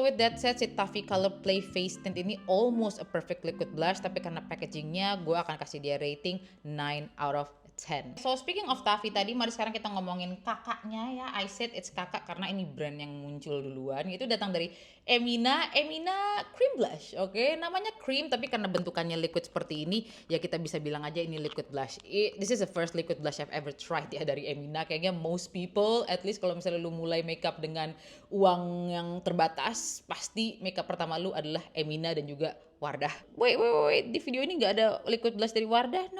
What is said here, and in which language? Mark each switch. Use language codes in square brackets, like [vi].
[en] So with that said, si Taffy Color Play Face Tint ini almost a perfect liquid blush, [id] tapi karena packagingnya gue akan kasih dia [en] rating 9 out of 10. So speaking of [id] Taffy tadi, mari sekarang kita ngomongin kakaknya ya. [en] I said it's [id] kakak karena ini brand yang muncul duluan. Itu datang dari Emina Cream Blush, oke? Namanya cream tapi karena bentukannya liquid seperti ini, ya kita bisa bilang aja ini liquid blush. [en] This is the first liquid blush I've ever tried ya dari Emina. [id] Kayaknya [en] most people, at least [id] kalau misalnya lu mulai makeup dengan uang yang terbatas, pasti makeup pertama lu adalah Emina dan juga Wardah. Wait, di video ini nggak ada liquid blush dari Wardah?